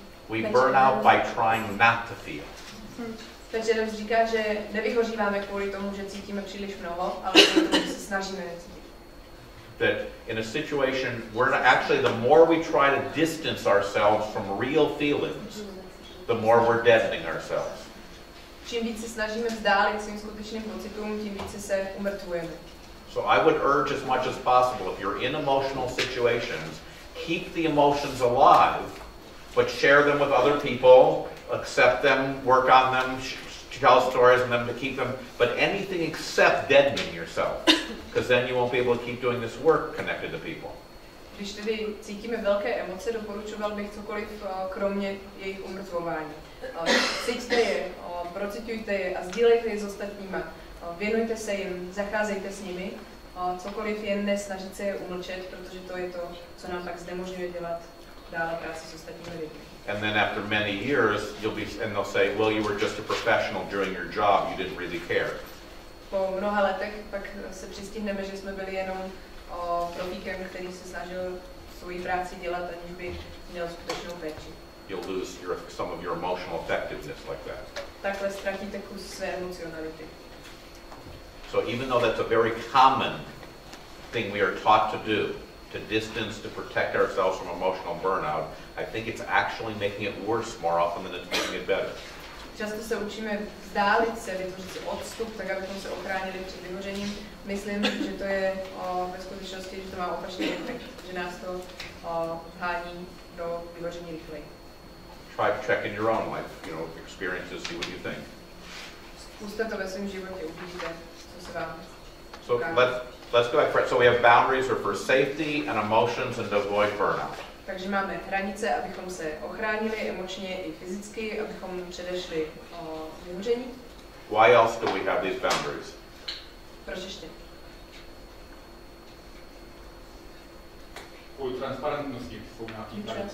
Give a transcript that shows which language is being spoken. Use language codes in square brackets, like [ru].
[en] We burn out by trying not to feel. [cs] Patch Adams říká, že nevyhoříváme kvůli tomu, že cítíme příliš mnoho, ale kvůli tomu, že se snažíme necítit. [en] That in a situation where actually the more we try to distance ourselves from real feelings, the more we're deadening ourselves. [cs] Čím víc se snažíme vzdálit svým skutečným pocitům, tím více se umrtvujeme. [en] So I would urge as much as possible, if you're in emotional situations, keep the emotions alive, but share them with other people, accept them, work on them, tell stories and them to keep them, but anything except deadening yourself, because then you won't be able to keep doing this work connected to people. [cs] Když tedy cítíme velké emoce, doporučoval bych cokoliv kromě jejich umrtvování. Cíťte je, procitujte je a sdílejte je s ostatníma. Věnujte se jim, zacházejte s nimi, cokoliv jen nesnažit se je umlčet, protože to je to, co nám pak znemožňuje dělat dále práci s ostatními lidmi. [en] And then after many years, they'll say, well, you were just a professional during your job, you didn't really care. [cs] Po mnoha letech pak se přistihneme, že jsme byli jenom profíkem, který se snažil svoji práci dělat, aniž by měl skutečnou péči. [en] You'll lose some of your emotional effectiveness like that. [cs] Takhle ztratíte kus své emocionality. [en] So even though that's a very common thing we are taught to do, to distance, to protect ourselves from emotional burnout, I think it's actually making it worse more often than it's making it better. [cs] Často se učíme vzdálit se, vytvořit si odstup, tak abychom se ochránili před vyhořením. Myslím, že to je ve skutečnosti, že to má opačný efekt, že nás to vhání do vyhoření rychleji. [en] Try to check in your own life, experiences, see what you think. [cs] Zkuste to ve svém životě, uvidíte, co se vám [en] So let's go back. So we have boundaries are for safety and emotions and to avoid burnout. [cs] Takže máme hranice, abychom se ochránili emočně i fyzicky, abychom předešli vyhoření. [en] Why else do we have these boundaries? [cs] Proč ještě? Kvůli transparentnosti jsou nějaký